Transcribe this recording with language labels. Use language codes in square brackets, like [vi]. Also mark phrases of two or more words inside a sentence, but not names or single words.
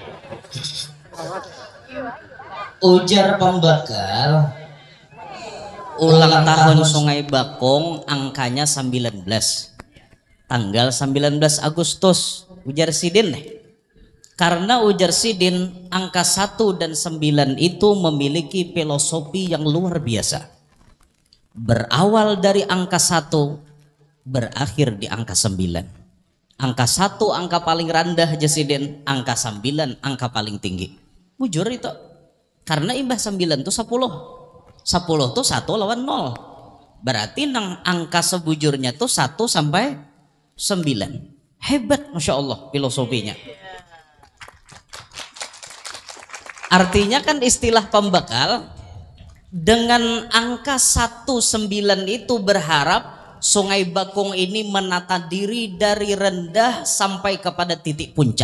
[bjn] Ujar pembakal, [id] Ulang tahun Sungai Bakung angkanya 19, tanggal 19 Agustus. Ujar Sidin nih, karena ujar Sidin angka 1 dan 9 itu memiliki filosofi yang luar biasa. Berawal dari angka 1, berakhir di angka 9. Angka 1 angka paling rendah aja Sidin, angka 9 angka paling tinggi. [bjn] Mujur itu. Karena imbah 9 itu 10. 10 tuh 1 lawan 0. Berarti nang angka sebujurnya tuh 1 sampai 9. [id] Hebat [ar] Masya Allah [id] filosofinya. Artinya kan istilah pembakal dengan angka 19 itu berharap Sungai Bakung ini menata diri dari rendah sampai kepada titik puncak.